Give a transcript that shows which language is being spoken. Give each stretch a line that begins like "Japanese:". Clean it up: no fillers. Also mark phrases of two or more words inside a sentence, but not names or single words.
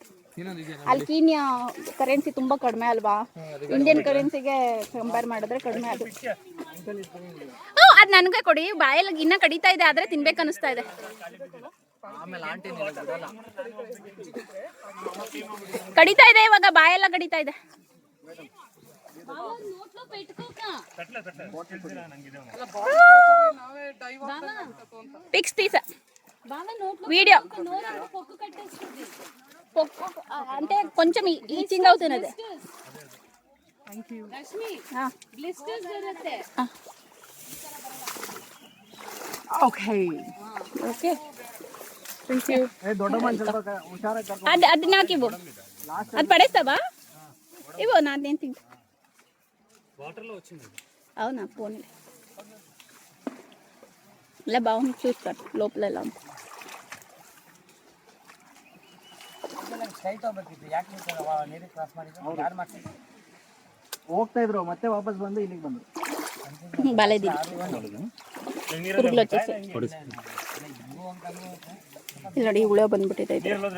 Kannada: ಅಲ್ಲಿ ಕೀನ್ಯಾ ಕರೆನ್ಸಿ ತುಂಬ ಕಡಿಮೆ ಅಲ್ವಾ, ಇಂಡಿಯನ್ ಕರೆನ್ಸಿಗೆ ಕಂಪೇರ್ ಮಾಡಿದ್ರೆ ಕಡಿಮೆ. ಅದು ಅದು ನನಗೆ ಕೊಡಿ, ಬಾಯಲ್ಲಿ ಇನ್ನೂ ಕಡಿತಾ ಇದೆ, ಆದರೆ ತಿನ್ಬೇಕು ಅನಿಸ್ತಾ ಇದೆ. ಕಡಿತಾ ಇದೆ ಇವಾಗ, ಬಾಯೆಲ್ಲ ಕಡಿತಾ ಇದೆ.
Telugu: పిక్స్ తీసా వీడియో అంటే కొంచెం ఈచింగ్ అవుతున్నది.
English: okay okay
Telugu: అది నాకు ఇవ్వు, అది పడేస్తావా? ఇవ్వు, నాదేం తింటా. అవునా, పోనీ ఇలా బాగుంది, చూస్తాను లోపల ఎలా ఉంది.
Kannada: ಹೋಗ್ತಾ ಇದ್ರು, ಮತ್ತೆ ವಾಪಸ್ ಬಂದು ಇಲ್ಲಿಗೆ ಬಂದ್ರು. ಬಾಲೇದಿ ಕುರುಗ್ಲು వచ్చేసి ಇಲ್ಲಿ ನೋಡಿ, ಹುಳ ಬಂದ್ಬಿಟ್ಟಿದೆ ಇದು.